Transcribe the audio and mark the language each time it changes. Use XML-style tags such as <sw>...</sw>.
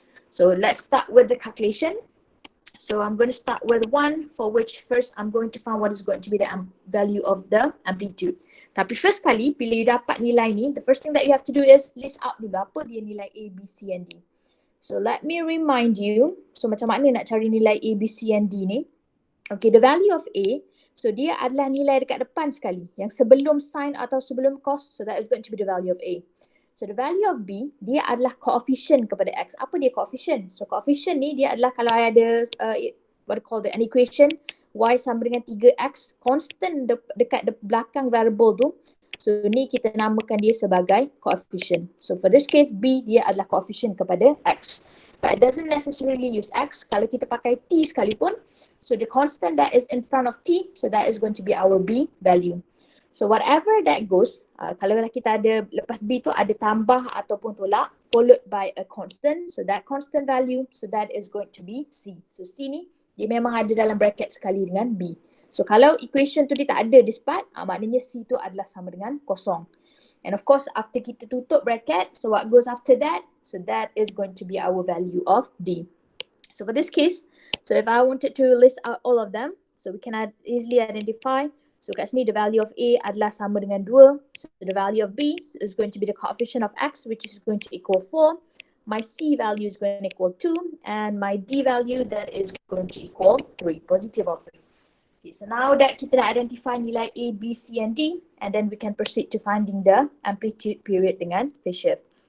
<en>So let's start with the calculation. So I'm going to start with 1, for which first I'm going to find what is going to be the value of the amplitude.</en> <ms>Tapi first kali, bila you dapat nilai ni,</ms> <en>the first thing that you have to do is list out</en> <ms>dulu apa dia nilai</ms> <en>A, B, C and D. So let me remind you, so</en> <ms>macam mana nak cari nilai</ms> <en>A, B, C and D ni.</en> <ms>Okay,</ms> <en>the value of A,</en> <ms>so dia adalah nilai dekat depan sekali. Yang sebelum sine atau sebelum cos,</ms> <en>so that is going to be the value of A. So the value of B,</en> <ms>dia adalah coefficient kepada X. Apa dia coefficient? So coefficient ni dia adalah kalau ada</ms> <en>what call an equation,</en> <ms>Y sama dengan 3X, constant dekat belakang variable tu. So ni kita namakan dia sebagai coefficient.</ms> <en>So for this case,</en> <ms>B dia adalah coefficient kepada X.</ms> <en>But it doesn't necessarily use X.</en> <ms>Kalau kita pakai T sekalipun,</ms> <en>so the constant that is in front of T, so that is going to be our B value. So whatever that goes,</en> <ms>kalau kita ada, lepas B tu ada tambah ataupun tolak,</ms> <en>followed by a constant. So that constant value, so that is going to be C.</en> <ms>So C ni, dia memang ada dalam bracket sekali dengan B. So kalau equation tu dia tak ada</ms> <en>this part,</en> <ms>maknanya C tu adalah sama dengan kosong.</ms> <en>And of course, after</en> <ms>kita tutup</ms> <en>bracket, so what goes after that? So that is going to be our value of D. So for this case, so if I wanted to list out all of them, so we can easily identify.</en> <ms>So kat sini</ms> <en>the value of A</en> <ms>adalah sama dengan 2.</ms> <en>So the value of B is going to be the coefficient of X, which is going to equal 4. My C value is going to equal 2. And my D value that is going to equal 3, positive of 3. Okay, so now that</en> <ms>kita dah</ms> <en>identify nilai A, B, C and D, and then we can proceed to finding the amplitude, period dengan phase shift.</en>